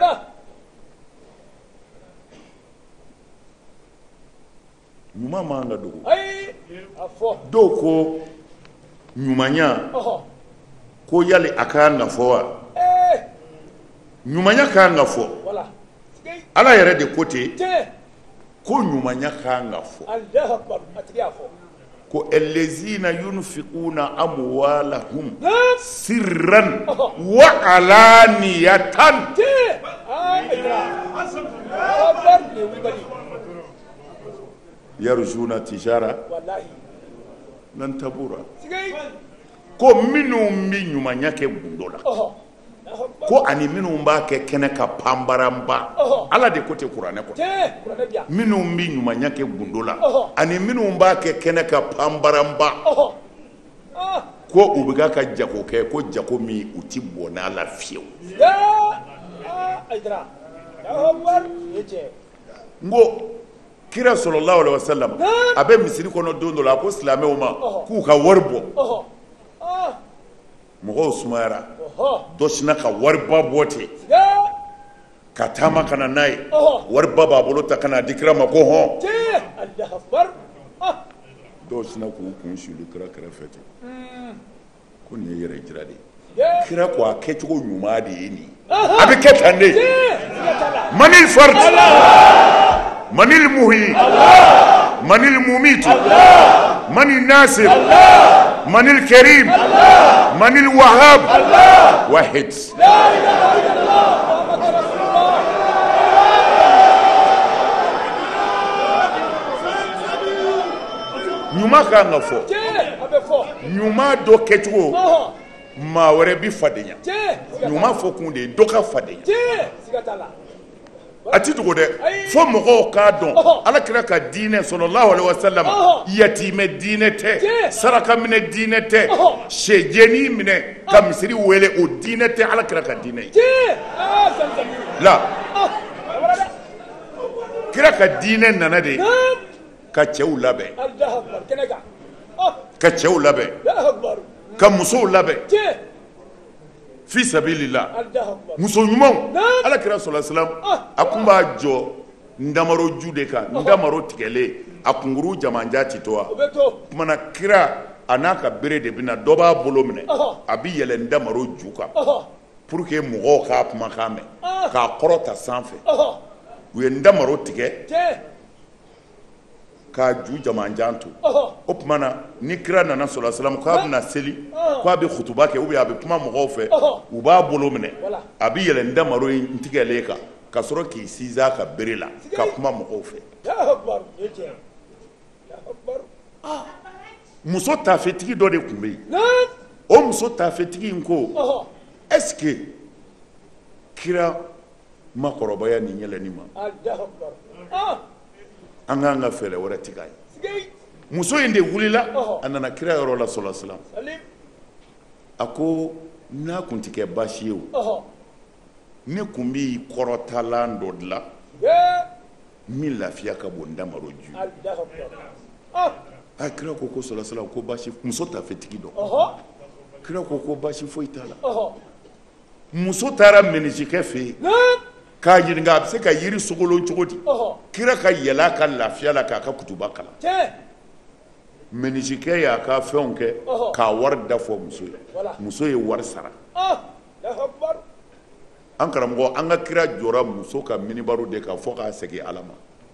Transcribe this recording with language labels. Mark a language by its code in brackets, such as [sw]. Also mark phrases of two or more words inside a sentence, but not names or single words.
[bm] ɲuman man ka dogo dɔw ko ɲumanya ko yali a k'an ka fɔ wa ɲumanya k'an ka fɔ ala yɛrɛ de ko ten ko ɲumanya kan ka fɔ [ar] الله أكبر [bm] atiya fo ko [ar] الذين ينفقون أموالهم سرا وعلانية يرجون تجارة لن تبور [bm] ko minnu bi ɲumanya kɛ gundo la ko ani minnu b'a kɛ kɛnɛ ka panbaranba ala de ko tɛ kuranɛ kɔnɔ minnu bi ɲumanya kɛ gundo la ani minnu b'a kɛ kɛnɛ ka panbaranba ko u bɛ ka jago kɛ ko jago min u ti bɔ n'a la fiyewu n ko kira [ar] صلى الله عليه وسلم [bm] a bɛ misiri kɔnɔ don dɔ la a ko silamɛw ma k'u ka wari bɔ mɔgɔw sumayara dɔ sinna ka wariba bɔ ten ka taama ka na n'a ye wariba b'a bolo ta ka na di kira ma ko hɔn dɔw sinna k'u kun suli kira kɛrɛfɛ ten ko nin ye yɛrɛ jira de ye kira ko a kɛcogo ɲuman de ye nin a bɛ kɛ tan de [ar] من الفرد من المحيي من المميت من الناصر من الكريم من الوهاب واحد [bm] ɲuman kan ka fɔ ɲuman dɔ kɛcogo maa wɛrɛ bi fadenya ɲuman fɔ kun de ye dɔ ka fadenya a ti dogo dɛ fo mɔgɔw k'a dɔn ala kira ka diinɛ [ar] صلى الله عليه وسلم [bm] yatimɛ diinɛ tɛ saraka minɛ diinɛ tɛ sɛjɛni minɛ ka misiri wele o diinɛ tɛ ala kira ka diinɛ ye la kira ka diinɛ nana de ka cɛw labɛn ka cɛw labɛn ka musow labɛn [ar] في سبيل الله [bm] muso ɲumanw ala kira [ar] صلى الله عليه وسلم [bm] a kun b'a jɔ ndamaro ju de kan ndamaro tigɛlen a kunkuru jamanja ti to wa kumana kira a n'a ka bere de bɛna dɔ b'a bolo minɛ a bi yɛlɛ ndamaro ju kan [fr] pour que [bm] mɔgɔw k'a kumakan mɛn k'a kɔrɔta sanfɛ u ye ndamaro tigɛ k'a ju jamanjan to o tuma na ni kira nana [ar] صلى الله عليه وسلم [bm] k'a bɛna seli k'a bɛ khutuba kɛ [fr] ou bien [bm] a bɛ kuma mɔgɔw fɛ u b'a bolo minɛ a bɛ yɛlɛ ndamaro in tigɛlen kan ka sɔrɔ k'i sinsin a ka bere la ka kuma mɔgɔw fɛ muso taafetigi dɔ de tun bɛ yen o muso taafetigi in ko [fr] est-ce que [bm] kira makɔrɔbaya nin yɛlɛnni ma an k'an ka fɛɛrɛ wɛrɛ tigɛ a ye muso in de wulila a nana kira yɔrɔ la [ar] صلى الله عليه وسلم [bm] a ko n'a kun ti kɛ baasi ye o ne kun b'i kɔrɔtalan dɔ dilan min lafiya ka bon ndamaro ju a kira ko [ar] صلى الله عليه وسلم [bm] ko baasi muso taafetigi dɔ kira ko baasi foyi t'a la muso taara mɛnisikɛ fɛ yen k'a ɲininka a bɛ se ka yiri sogolon cogo di kira ka yɛlɛ a ka lafiya la k'a ka kutuba kalan mɛnisikɛ y'a ka fɛnw kɛ k'a wari dafɔ muso ye muso ye wari sara an karamɔgɔ an ka kira jɔra muso ka minibaru de kan fɔ k'a segin ala ma